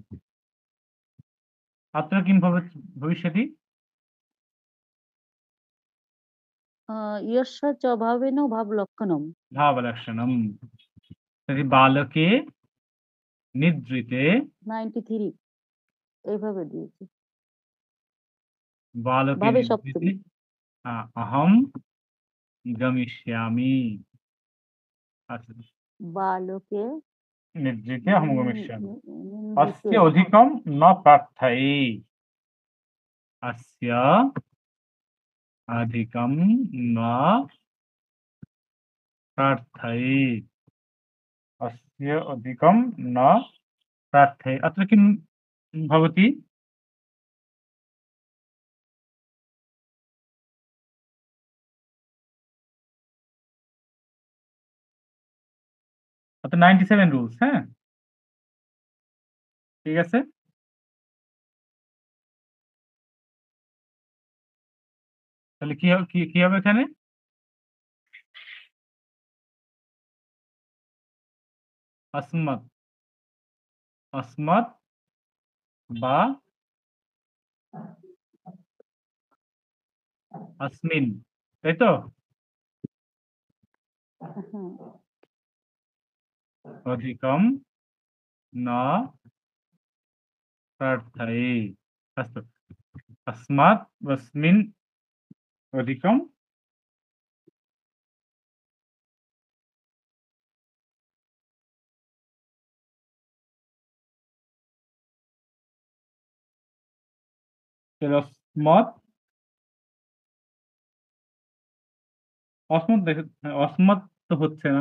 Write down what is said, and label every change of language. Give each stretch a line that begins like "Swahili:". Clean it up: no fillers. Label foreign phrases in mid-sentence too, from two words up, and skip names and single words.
Sanskrit: अत्र किं भविष्यति? यस्य च भावेन भावलक्षणम्। भावलक्षणम्। तर्हि बालके निद्रिते
Bangla: 93 এইভাবে দিয়েছি।
Sanskrit: बालके भावे निद्रिते सप्तमी अहं गमिष्यामि। अच्छा, बालके निद्रिते अहं गमिष्यामि। निन्द्रिते अस्य अधिकं न प्रार्थये। अस्य अधिकं न प्रार्थये। अस्य अधिकं न प्रार्थये। अत्र किं भवति? अत्र 97 রুলস, হ্যাঁ?
Bangla: ঠিক আছে? তাহলে কি হবে এখানে? अस्मत् বা अस्मिन्, তাই তো?
Sanskrit: अधिकं न प्रार्थये। अस्तु। अस्मात् अस्मिन् अधिकं
Bangla: তাহলে অসমত অসমত দেখে অসমত তো হচ্ছে না।